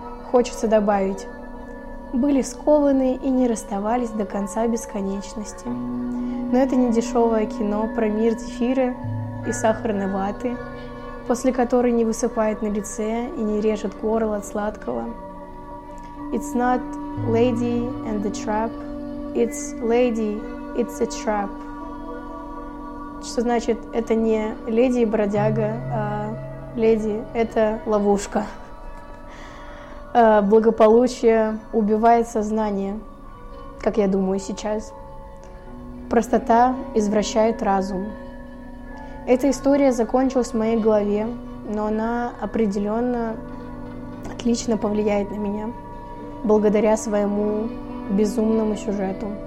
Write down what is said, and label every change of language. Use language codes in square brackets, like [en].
[ru] Хочется добавить, были скованы и не расставались до конца бесконечности. Но это не дешевое кино про мир зефира и сахарной ваты, после которой не высыпает на лице и не режет горло от сладкого. [en] It's not Lady and the Trap, it's Lady, it's a Trap. [ru] Что значит, это не леди и бродяга, а леди — это ловушка. Благополучие убивает сознание, как я думаю сейчас. Простота извращает разум. Эта история закончилась в моей голове, но она определенно отлично повлияет на меня, благодаря своему безумному сюжету.